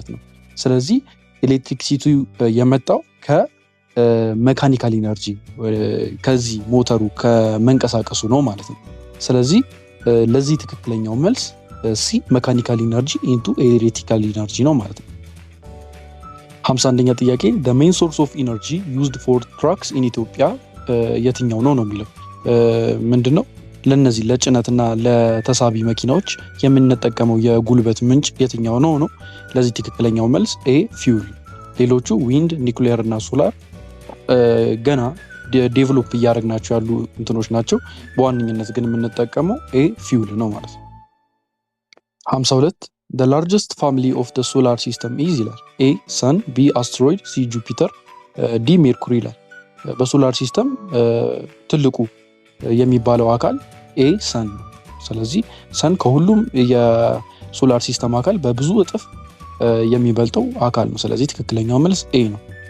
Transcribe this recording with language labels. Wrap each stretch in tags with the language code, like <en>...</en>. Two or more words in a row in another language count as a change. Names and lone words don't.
<am>ነው። ስለዚህ ኤሌክትሪክ ሲቲ የመጣው ከሜካኒካል ኢነርጂ ከዚህ ሞተሩ ከመንቀሳቀሱ ነው ማለት ነው። ስለዚህ ለዚህ ትክክለኛው መልስ</am> <en>C mechanical energy into electrical energy</en> <am>ነው ማለት ነው። 51ኛ ጥያቄ</am> <en>the main source of energy used for trucks in Ethiopia</en> <am>የትኛው ነው የሚለው ምንድነው? ለነዚህ ለጭነትና ለተሳቢ መኪናዎች የምንጠቀመው የጉልበት ምንጭ የትኛው ነው? ለዚህ ትክክለኛው መልስ</am> <en>A fuel።</en> <am>ሌሎቹ ዊንድ፣ ኒውክሊየር እና ሶላር ገና ዴቨሎፕ እያደረግናቸው ያሉ እንትኖች ናቸው። በዋነኝነት ግን የምንጠቀመው</am> <en>A fuel</en> <am>ነው ማለት ነው። 52</am> <en>the largest family of the solar system is</en> <am>ይላል።</am> <en>A sun, B asteroid, C Jupiter, D Mercury</en> <am>ይላል። በሶላር ሲስተም ትልቁ የሚባለው አካል</am> <en>A sun</en> <am>ነው። ስለዚህ ሰን ከሁሉም የሶላር ሲስተም አካል በብዙ እጥፍ የሚበልጠው አካል ነው። ስለዚህ ትክክለኛው መልስ ኤ ነው።</am>